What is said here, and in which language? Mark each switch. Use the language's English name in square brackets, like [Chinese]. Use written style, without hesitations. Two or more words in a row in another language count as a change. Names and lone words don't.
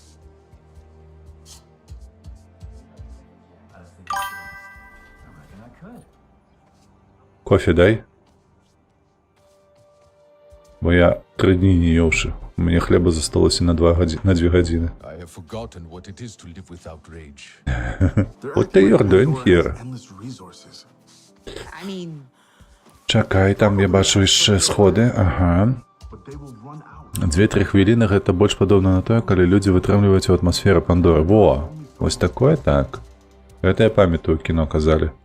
[Belarusian] Кофе дай. Бо я 3 дні не еўшы. Мне хлеба засталося на 2 гадзіны. [English] What are you doing here? [Belarusian] Чакай, там я бачу яшчэ сходы. Ага. 2-3 хвіліны гэта больш падобна на тое, калі людзі вытрымліваюць у атмасферы Пандоры. Во! Вось такое так. Гэта я памятаю, кіно казалі.